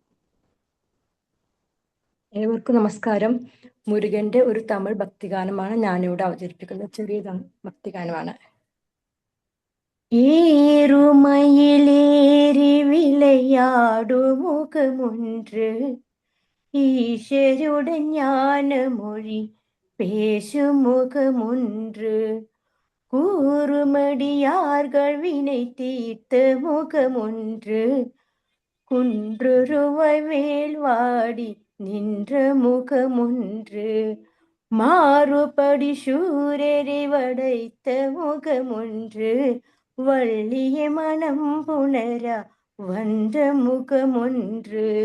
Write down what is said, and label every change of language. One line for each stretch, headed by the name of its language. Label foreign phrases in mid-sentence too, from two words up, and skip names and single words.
Malayalam: ഏവർക്കും നമസ്കാരം. മുരുകന്റെ ഒരു തമിഴ് ഭക്തിഗാനമാണ് ഞാനിവിടെ അവതരിപ്പിക്കുന്നത്. ചെറിയ ഭക്തിഗാനമാണ്.
Tamil: ஏறுமயிலேறி விளையாடும் മുഖമൊன்று ஈஷருடன் ஞான மொழி பேசும் முகமொன்று கூறுமடியார்கள் வினை தீர்த்த முகமொன்று குன்றுருவாய் வேல்வாடி நின்ற முகமொன்று மாறுபடி சூரரை வடைத்த முகமொன்று வள்ளிய மனம் புணரா வந்த முகமொன்று